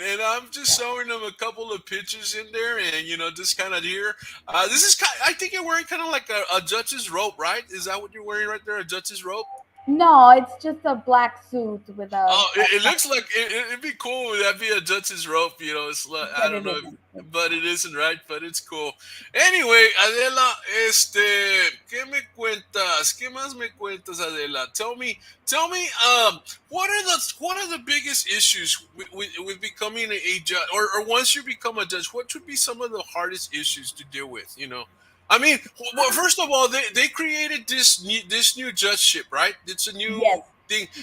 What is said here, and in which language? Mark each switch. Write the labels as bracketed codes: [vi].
[en] And I'm just showing them a couple of pictures in there, and just kind of here. This is I think you're wearing kind of like a judge's robe, right? Is that what you're wearing right there? A judge's robe? No, it's just a black suit with Oh, it looks like it'd be cool. That'd be a judge's rope, It's like, I don't it know, isn't. but it isn't, right? But it's cool. [es] Anyway, Adela, ¿qué me cuentas? ¿Qué más me cuentas, Adela? [en] Tell me, what are the biggest issues with becoming a judge, or once you become a judge, what should be some of the hardest issues to deal with? I mean, well, first of all, they created this new judgeship, right? It's a Yes. new thing.